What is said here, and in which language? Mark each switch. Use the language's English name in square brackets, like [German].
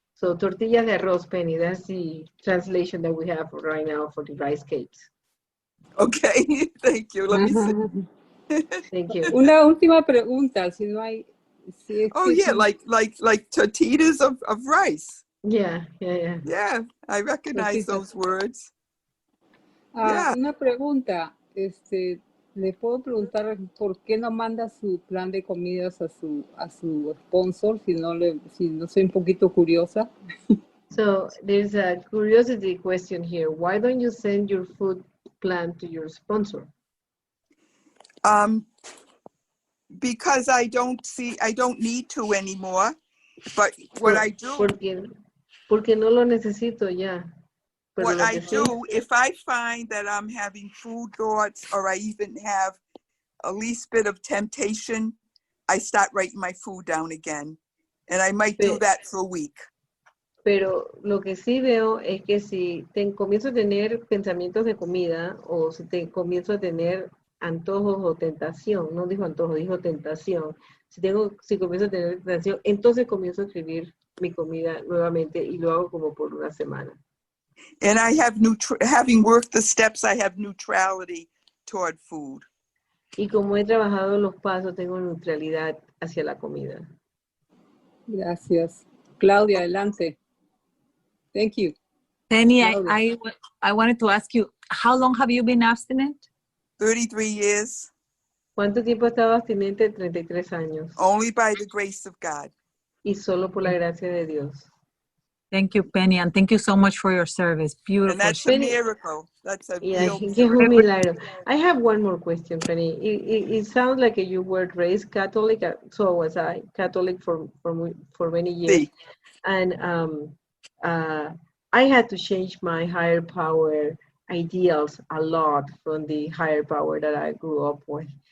[English] So [Spanish] tortillas de arroz, [English] Penny, that's the translation that we have right now for the rice cakes. Okay, thank you. Let me see. Thank you. [Spanish] Una última pregunta, si no hay... [English] like tortillas of rice. Yeah. Yeah, I recognize those words. Yeah. [Spanish] Una pregunta, le puedo preguntar por qué no manda su plan de comidas a su sponsor si no soy un poquito curiosa. [English] So there's a curiosity question here. Why don't you send your food plan to your sponsor? Because I don't need to anymore. But what I do, [Spanish] porque no lo necesito ya. [English] What I do, if I find that I'm having food thoughts or I even have a least bit of temptation, I start writing my food down again. And I might do that for a week. [Spanish] Pero lo que sí veo es que si comienzo a tener pensamientos de comida o si comienzo a tener antojos o tentación, no dijo antojo, dijo tentación. Si comienzo a tener tentación, entonces comienzo a escribir mi comida nuevamente y lo hago como por una semana. [English] And I have having worked the steps, I have neutrality toward food. [Spanish] Y como he trabajado los pasos, tengo neutralidad hacia la comida. Gracias. Claudia, adelante. [English] Thank you. Penny, Claudia. I wanted to ask you, how long have you been abstinent? 33 years, [Spanish] ¿Cuánto tiempo he estado abstinente? 33 años. [English] only by the grace of God. [Spanish] Y solo por la gracia de Dios. [English] Thank you, Penny, and thank you so much for your service. Beautiful. And that's a Penny- miracle. That's a Yeah, real [Spanish] que es un milagro. [English] I have one more question, Penny. It sounds like you were raised Catholic, so was I, Catholic for many years. See, And I had to change my higher power ideals a lot from the higher power that I grew up with.